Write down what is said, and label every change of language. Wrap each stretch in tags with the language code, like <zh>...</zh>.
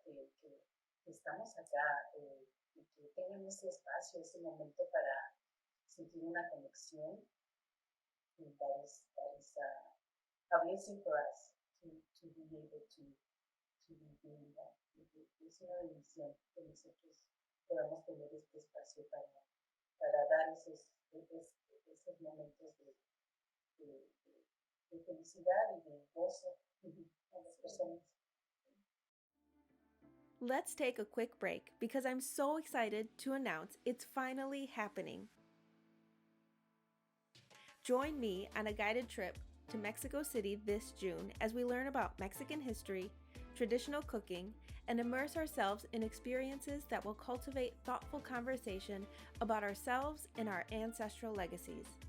<es>Que estamos acá y que tengan ese espacio, ese momento para sentir una conexión.</es> <en>And that is a blessing for us to be able to be doing that.</en> <es>Es una bendición que nosotros podamos tener este espacio para dar esos momentos de, de felicidad y de gozo a las personas.</es> <en>Let's take a quick break because I'm so excited to announce it's finally happening. Join me on a guided trip to Mexico City this June as we learn about Mexican history, traditional cooking, and immerse ourselves in experiences that will cultivate thoughtful conversation about ourselves and our ancestral legacies.</en>